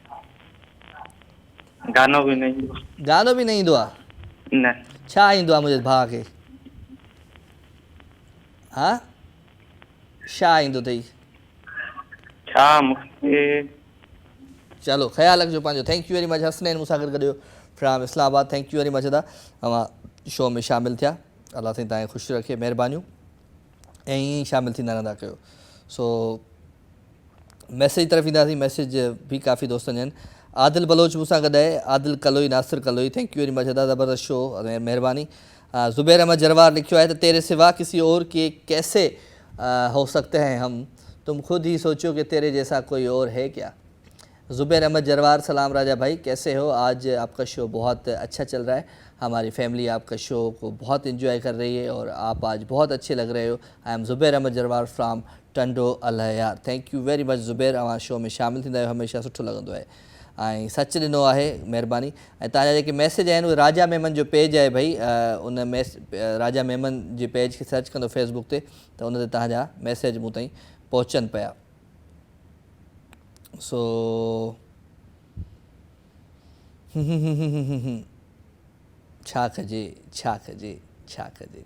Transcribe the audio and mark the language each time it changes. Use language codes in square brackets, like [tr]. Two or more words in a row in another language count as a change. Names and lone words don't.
[sd] गानो बि न ईंदो। गानो बि न ईंदो आहे? न। छा ईंदो आहे मुंहिंजे भाउ खे? हा छा ईंदो अथई? छा मूंखे। चलो ख़्यालु रखिजो पंहिंजो। [en] thank you very much [sd] हसनैन मूंसां गॾु गॾियो फ्राम इस्लामाबाद। [en] thank you very much [sd] अदा तव्हां शो में शामिलु थिया। अलाह साईं तव्हांखे ख़ुशि रखे, महिरबानियूं ऐं ईअं ई शामिलु थींदा रहंदा कयो। सो मैसेज तरफ़ ईंदासीं। मैसेज भी काफ़ी दोस्तनि आहिनि। आदिल बलोच मूंसां गॾु आहे, आदिल कलोई, नासिर कलोई, [en] thank you very much [sd] अदा, ज़बरदस्त शो, महिरबानी। [ur] زبیر احمد جروار لکھیو ہے تو تیرے سوا کسی اور کے کیسے ہو سکتے ہیں ہم، تم خود ہی سوچو کہ تیرے جیسا کوئی اور ہے کیا. زبیر احمد جروار، سلام راجا بھائی، کیسے ہو? آج آپکا شو بہت اچھا چل رہا ہے، ہماری فیملی آپکا شو کو بہت انجوائے کر رہی ہے اور آپ آج بہت اچھے لگ رہے ہو. [en] I am Zubair Ahmed Jarwar from Tando Allahyar. thank you very much [sd] ज़ुबैर, अवां शो में शामिलु थींदा आहियो, हमेशह सुठो लॻंदो आहे ऐं सच ॾिनो आहे, महिरबानी। ऐं तव्हांजा जेके मैसेज आहिनि उहे राजा मेमन जो पेज आहे भई, उन राजा मेमन जे पेज खे सर्च कंदो फेसबुक ते त उन ते तव्हांजा मैसेज मूं ताईं पहुचनि पिया। सो छा कजे छा कजे छा कजे।